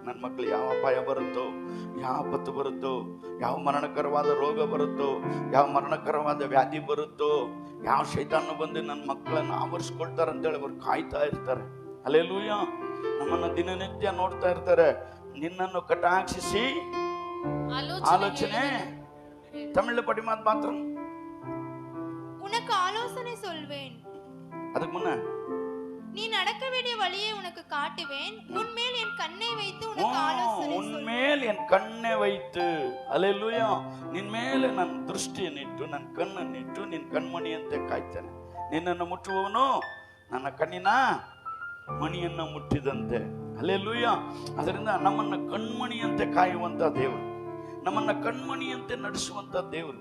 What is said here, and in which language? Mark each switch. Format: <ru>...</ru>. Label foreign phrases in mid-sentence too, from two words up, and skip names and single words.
<kn>ನನ್ನ ಮಕ್ಳು ಯಾವ ಅಪಾಯ ಬರುತ್ತೋ, ಯಾವ ಆಪತ್ತು ಬರುತ್ತೋ, ಯಾವ ಮರಣಕರವಾದ ರೋಗ ಬರುತ್ತೋ, ಯಾವ ಮರಣಕರವಾದ ವ್ಯಾಧಿ ಬರುತ್ತೋ, ಯಾವ ಶೈತಾನು ಬಂದು ನನ್ನ ಮಕ್ಕಳನ್ನು ಆವರಿಸ್ಕೊಳ್ತಾರೆ ಅಂತೇಳಿ ಅವ್ರು ಕಾಯ್ತಾ ಇರ್ತಾರೆ. ಹಲ್ಲೆಲೂಯಾ. ನಮ್ಮನ್ನು ದಿನನಿತ್ಯ ನೋಡ್ತಾ ಇರ್ತಾರೆ. ನಿನ್ನನ್ನು ಕಟಾಕ್ಷಿಸಿ ಆಲೋಚನೆ ತಮಿಳು ಪಡಿ ಮಾತ್ರ</kn> <ta>உனக்கு ஆலோசனை சொல்வேன்.</ta> <kn>ಅದಕ್ಕೆ ಮುನ್ನ</kn> <ta>நீ நடக்க வேண்டிய வழியை உனக்கு காட்டுவேன். உன்மேல் என் கண்ணை வைத்து உனக்கு ஆலோசனை சொல்வேன். உன்மேல் என் கண்ணை வைத்து,</ta> <kn>ಹಲ್ಲೆಲೂಯಾ, ನಿನ್ನ ಮೇಲೆ ನನ್ನ ದೃಷ್ಟಿಯನ್ನಿಟ್ಟು, ನನ್ನ ಕಣ್ಣನ್ನಿಟ್ಟು, ನಿನ್ನ ಕಣ್ಮಣಿಯಂತೆ ಕಾಯ್ತೇನೆ. ನಿನ್ನನ್ನು ಮುಟ್ಟುವವನು ನನ್ನ ಕಣ್ಣಿನ ಮಣಿಯನ್ನ ಮುಟ್ಟಿದಂತೆ. ಹಲ್ಲೆಲೂಯಾ. ಅದರಿಂದ ನಮ್ಮನ್ನ ಕಣ್ಮಣಿಯಂತೆ ಕಾಯುವಂತ ದೇವರು, ನಮ್ಮನ್ನ ಕಣ್ಮಣಿಯಂತೆ ನಡೆಸುವಂತ ದೇವರು.</kn>